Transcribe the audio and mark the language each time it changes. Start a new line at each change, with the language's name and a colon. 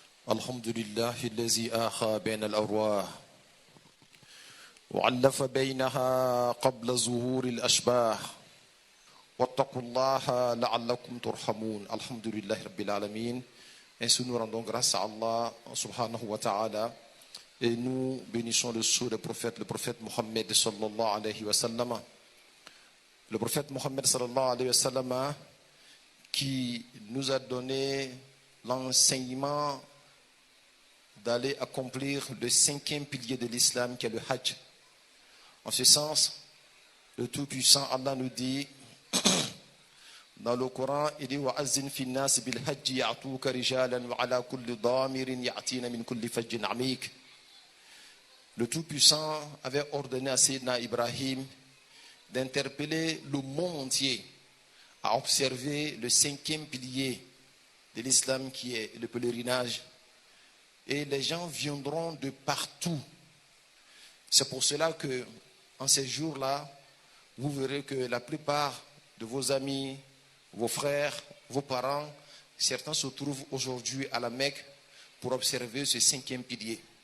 Arabic: الحمد لله الذي آخى بين الأرواح وعلف بينها قبل ظهور الأشباح واتقوا الله لعلكم ترحمون. الحمد لله رب العالمين.
French: Ainsi nous rendons grâce à Allah subhanahu wa ta'ala et nous bénissons le prophète Mohammed sallallahu alayhi wa sallam. Le prophète Mohammed sallallahu alayhi wa sallam qui nous a donné l'enseignement d'aller accomplir le 5e pilier de l'islam qui est le Hajj. En ce sens, le Tout-Puissant Allah nous dit dans le Coran, il dit
Arabic: وَأَذِّنْ فِي النَّاسِ بِالْحَجِّ يَعْتُوكَ رِجَالًا وَعَلَى كُلِّ ضَامِرٍ يَأْتِينَ مِنْ كُلِّ فَجٍّ عَمِيقٍ.
French: Le Tout-Puissant avait ordonné à Sayyidina Ibrahim d'interpeller le monde entier à observer le 5e pilier de l'islam qui est le pèlerinage. Et les gens viendront de partout. C'est pour cela que, en ces jours-là, vous verrez que la plupart de vos amis, vos frères, vos parents, certains se trouvent aujourd'hui à la Mecque pour observer ce 5e pilier.